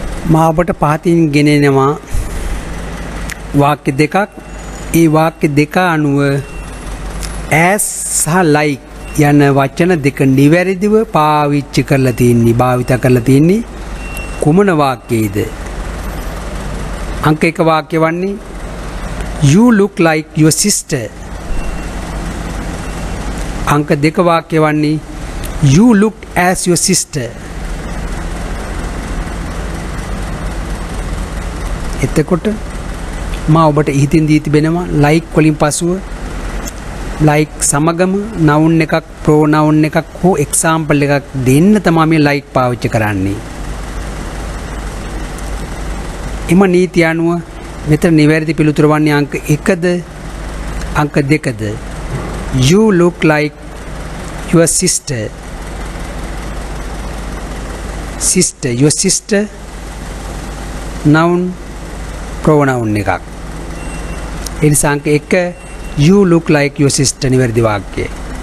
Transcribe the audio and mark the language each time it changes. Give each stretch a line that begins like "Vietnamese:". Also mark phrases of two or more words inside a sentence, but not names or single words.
Sinhala: මා ඔබට පහතින් ගෙනෙනවා වාක්‍ය දෙකක්. ඒ වාක්‍ය දෙක අනුව as සහ like යන වචන දෙක නිවැරදිව පාවිච්චි කරලා තියෙන්නේ, භාවිත කරලා තියෙන්නේ කුමන වාක්‍යයේද? අංක 1 වාක්‍ය වන්නේ
English: you look like your sister.
Sinhala: අංක 2 වාක්‍ය වන්නේ
English: you look as your sister.
Sinhala: එතකොට මා ඔබට ඉහිතින් දී තිබෙනවා like වලින් පසුව like සමගම noun එකක්, pronoun එකක් හෝ example එකක් දෙන්න තමයි මේ like පාවිච්චි කරන්නේ. එම නීතිය අනුව මෙතන නිවැරදි පිළිතුර වන්නේ අංක 1ද අංක 2ද?
English: You look like your sister. Sister, your sister, noun, pronoun එකක්.
Sinhala: ඒ නිසා අංක 1
English: you look like your sister
Sinhala: නිවැරදි වාක්‍යය.